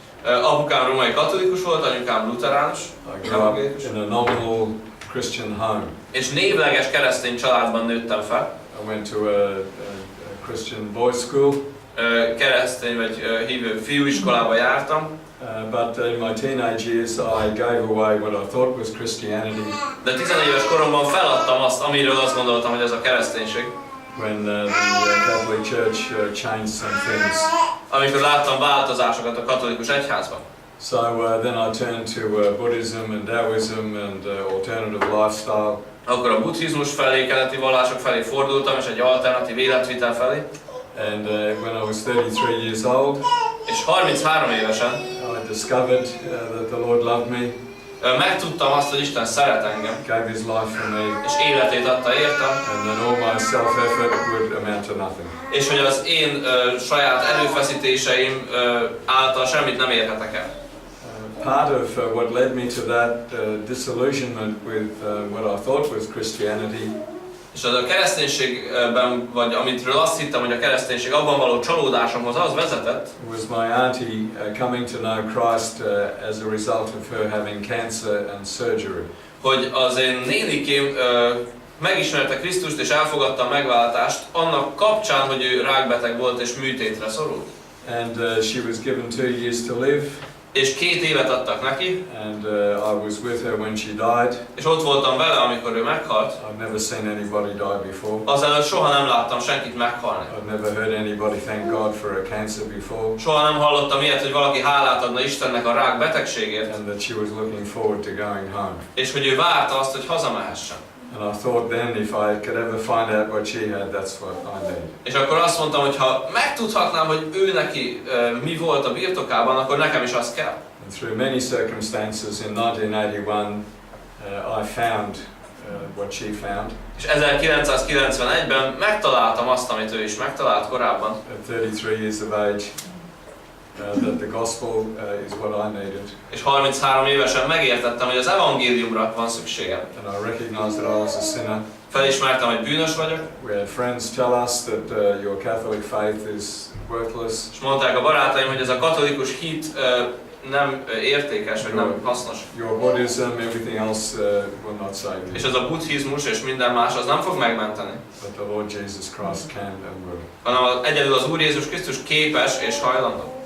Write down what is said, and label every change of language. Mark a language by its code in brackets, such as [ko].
[hu] Apukám római katolikus volt, anyukám luteránus. [en] I grew up in a nominal Christian home. [hu] És névleges keresztény családban nőttem fel. [en] I went to a Christian boys' school. [hu] Keresztény vagy hívő fiúiskolába jártam. [en] But in my teenage years I gave away what I thought was Christianity. [hu] De 14 éves koromban feladtam azt, amiről azt gondoltam, hogy ez a kereszténység. [en] When the Catholic Church changed some things. [hu] Amikor láttam változásokat a katolikus egyházban. [en] So then I turned to Buddhism and Taoism and alternative lifestyle. [hu] Akkor a buddhizmus felé, keleti vallások felé fordultam, és egy alternatív életvitel felé. [en] And when I was 33 years old, [hu] és 33 évesen [en] I discovered that the Lord loved me. [hu] Megtudtam azt, hogy Isten szeret engem. [en] Gave His life for me. [hu] És életét adta értem. [en] And then all my self-effort would amount to nothing. [hu] És hogy az én saját erőfeszítéseim által semmit nem érhetek el. [en] Part of what led me to that disillusionment with what I thought was Christianity. [hu] És az a kereszténységben, vagy amitről azt hittem, hogy a kereszténység abban való csalódásomhoz az vezetett, [en] was my auntie coming to know Christ as a result of her having cancer and surgery. [hu] Hogy az én nénikém megismerte Krisztust és elfogadta a megváltást annak kapcsán, hogy ő rákbeteg volt és műtétre szorult. [en] And she was given 2 years to live. [hu] És 2 évet adtak neki. [en] And I was with her when she died. [hu] És ott voltam vele, amikor ő meghalt. [en] I've never seen anybody die before. [hu] Azelőtt soha nem láttam senkit meghalni. [en] I've never heard anybody thank God for a cancer before. [hu] Soha nem hallottam ilyet, hogy valaki hálát adna Istennek a rák betegségért. [en] And that she was looking forward to going home. [hu] És hogy ő várta azt, hogy hazamehessen. [en] And I thought then if I could ever find out what she had, that's what I need. [hu] És akkor azt mondtam, hogy ha megtudhatnám, hogy ő neki mi volt a birtokában, akkor nekem is az kell. [en] And through many circumstances in 1981 I found what she found. [hu] És 1991-ben megtaláltam azt, amit ő is megtalált korábban. [en] At 33 years of age, that the gospel is what I needed. [hu] És 33 évesen megértettem, hogy az evangéliumra van szükségem. [en] And I recognized that I was a sinner. [hu] Felismertem, hogy bűnös vagyok. [en] We had friends tell us that your Catholic faith is worthless. [hu] És mondták a barátaim, hogy ez a katolikus hit nem értékes, vagy nem hasznos. [en] Your Buddhism, everything else will not save you. [hu] És ez a buddhizmus és minden más az nem fog megmenteni. [en] But the Lord Jesus Christ can and will. [hu] Hanem egyedül az Úr Jézus Krisztus képes és hajlandó.